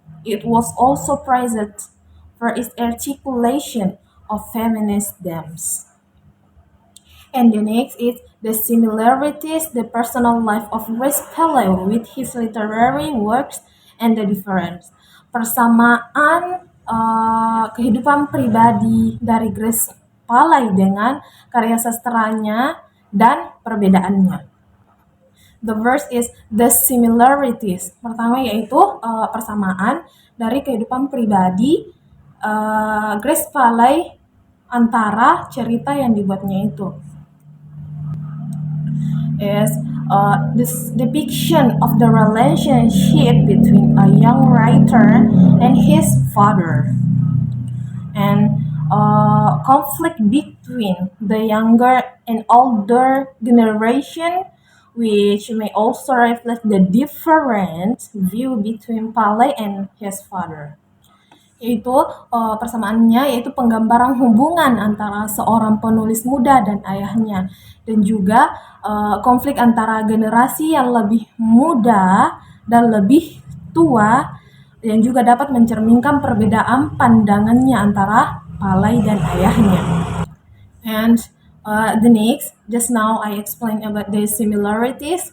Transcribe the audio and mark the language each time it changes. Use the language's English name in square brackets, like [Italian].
[English] It was also prized for its articulation of feminist themes. And the next is the similarities, the personal life of Grace Paley with his literary works and the difference. [Indonesian] Persamaan kehidupan pribadi dari Grace Paley dengan karya sastranya dan perbedaannya. [English] The first is the similarities. [Indonesian] Pertama yaitu persamaan dari kehidupan pribadi Grace Paley antara cerita yang dibuatnya itu. [English] Is this depiction of the relationship between a young writer and his father, and conflict between the younger and older generation, which may also reflect the different view between Paley and his father. [Indonesian] Yaitu persamaannya yaitu penggambaran hubungan antara seorang penulis muda dan ayahnya, dan juga konflik antara generasi yang lebih muda dan lebih tua, yang juga dapat mencerminkan perbedaan pandangannya antara Paley dan ayahnya. [English] And the next, just now I explained about the similarities.